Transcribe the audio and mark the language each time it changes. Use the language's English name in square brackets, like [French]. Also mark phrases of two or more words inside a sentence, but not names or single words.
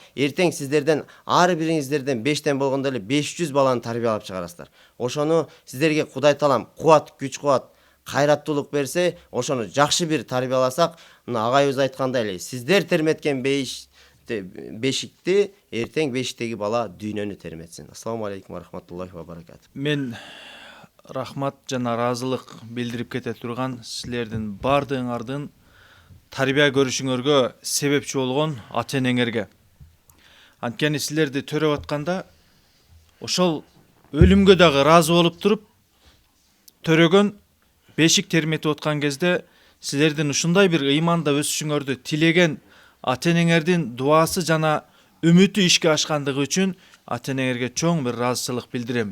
[Kyrgyz] Эртең сиздерден ар бириңиздерден 5тен болгондо эле 500 баланы тарбиялап чыгарасыздар. Ошону сиздерге Кудай Таалам кубат, күч кубат, кайраттуулук берсе, ошону жакшы бир тарбияласак, мына агайыбыз айткандай эле, сиздер терметкен бешикти эртең бешиктеги бала дүйнөнү терметсин. [Arabic] السلام عليكم ورحمة الله وبركاته. [Kyrgyz] Мен рахмат жана ыраазылык билдирип кете турган силердин бардыгыңардын тарбия көрүшүңөргө себепчи болгон ата-энеңерге. Анткени силерди төрөп атканда ошол өлүмгө дагы ыраазы болуп туруп төрөгөн бешик терметип аткан кезде силердин ушундай бир ыйманда өсүшүңөрдү тилеген ата-энеңердин дуасы жана үмүтү ишке ашкандыгы үчүн ата-энеңерге чоң бир ыраазычылык билдиремин.